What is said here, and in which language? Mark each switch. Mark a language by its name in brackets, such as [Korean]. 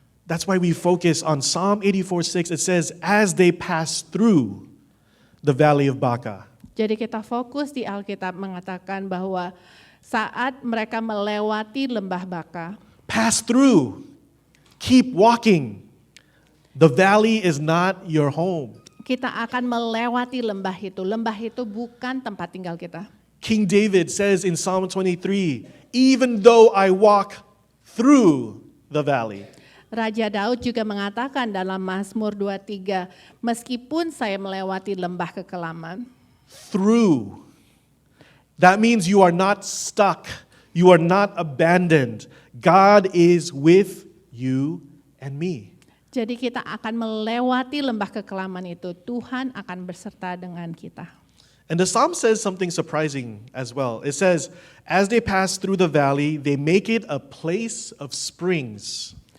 [English] That's why we focus on Psalm 84:6. It says, as they pass through the valley of Baca. [Indonesian] Jadi kita fokus di Alkitab mengatakan bahwa saat mereka melewati lembah Baka, [English] Pass through. Keep walking. The valley is not your home. [Indonesian] kita akan melewati lembah itu. Lembah itu bukan tempat tinggal kita. [English] King David says in Psalm 23, even though I walk through the valley. [Indonesian] Raja Daud juga mengatakan dalam Mazmur 23, meskipun saya melewati lembah kekelaman, [English] Through. That means you are not stuck. You are not abandoned. God is with you and me. [Indonesian] jadi kita akan melewati lembah kekelaman itu. Tuhan akan berserta dengan kita. [English] And the psalm says something surprising as well. It says, as they pass through the valley, they make it a place of springs.